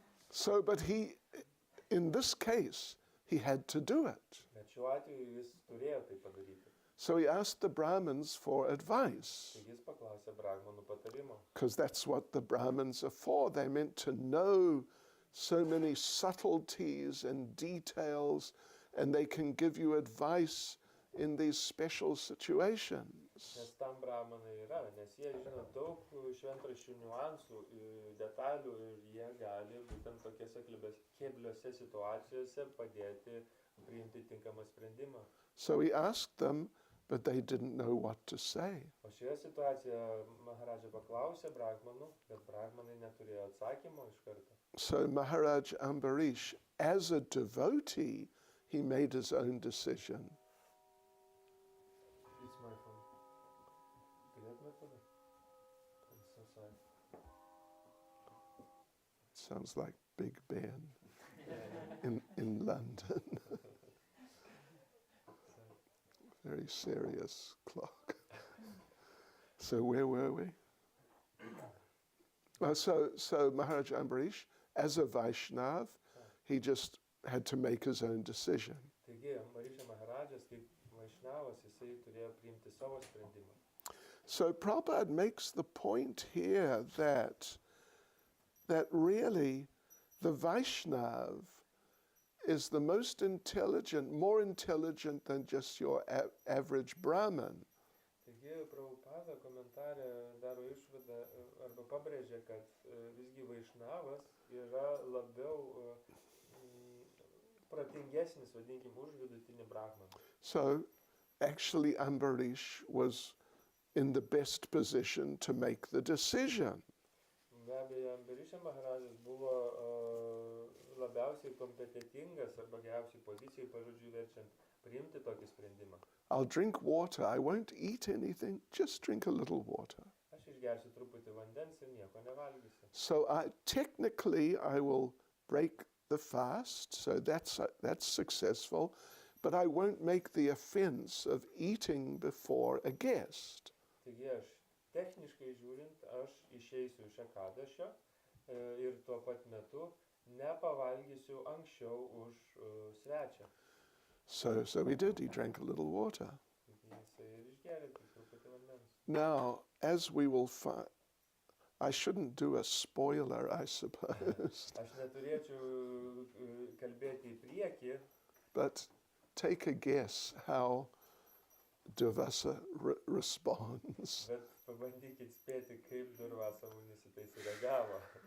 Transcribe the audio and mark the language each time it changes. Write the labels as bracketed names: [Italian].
[English] So, but he, in this case, he had to do it. [Lithuanian] Bet šiuo atveju jis turėjo tai padaryti. [English] So he asked the Brahmins for advice, [Lithuanian] Taigi jis paklausė brahmanų patarimo. [English] because that's what the Brahmins are for. They're meant to know so many subtleties and details, and they can give you advice in these special situations. [Lithuanian] Nes tam brahmanai yra, nes jie žino daug šventraščių niuansų, detalių ir jie gali būtent tokiose kebliose situacijose padėti priimti tinkamą sprendimą. [English] So he asked them, but they didn't know what to say. [Lithuanian] O šioje situacijoje Maharadža paklausė brahmanų, bet brahmanai neturėjo atsakymo iš karto. [English] So Maharaj Ambarish, as a devotee, he made his own decision. It's my phone. [Lithuanian] Galėtumėt tada? [English] I'm so sorry. Sounds like Big Ben in London. Very serious clock. So where were we? So Maharaj Ambarish, as a Vaishnav, he just had to make his own decision. [Lithuanian] Taigi, Ambarisha Maharadžas, kaip Vaišnavas, jisai turėjo priimti savo sprendimą. [English] So Prabhupada makes the point here that really the Vaishnav is the most intelligent, more intelligent than just your average Brahmin. [Lithuanian] Taigi, Prabhupada komentarė daro išvadą arba pabrėžia, kad visgi Vaišnavas yra labiau pratingesnis, vadinkim, už vidutinį Brahmaną. [English] So actually Ambarish was in the best position to make the decision. [Lithuanian] Be abejo, Ambarisha Maharadžas buvo labiausiai kompetitingas arba geriausiai pozicijai, pažodžiui verčiant, priimti tokį sprendimą. [English] I'll drink water, I won't eat anything, just drink a little water. [Lithuanian] Aš išgersiu truputį vandens ir nieko nevalgysiu. [English] So technically I will break the fast, so that's successful, but I won't make the offense of eating before a guest. [Lithuanian] Taigi aš techniškai žiūrint, aš išeisiu iš Ekadašio ir tuo pat metu nepavalgysiu anksčiau už svečią. [English] So he did, he drank a little water. [Lithuanian] Jisai ir išgėrė truputį vandens. [English] Now, as we will find, I shouldn't do a spoiler, I suppose. [Lithuanian] Aš neturėčiau kalbėti į priekį, [English] But take a guess how Durvasa responds. [Lithuanian] bet pabandykit spėti, kaip Durvasa Munis į tai sureagavo.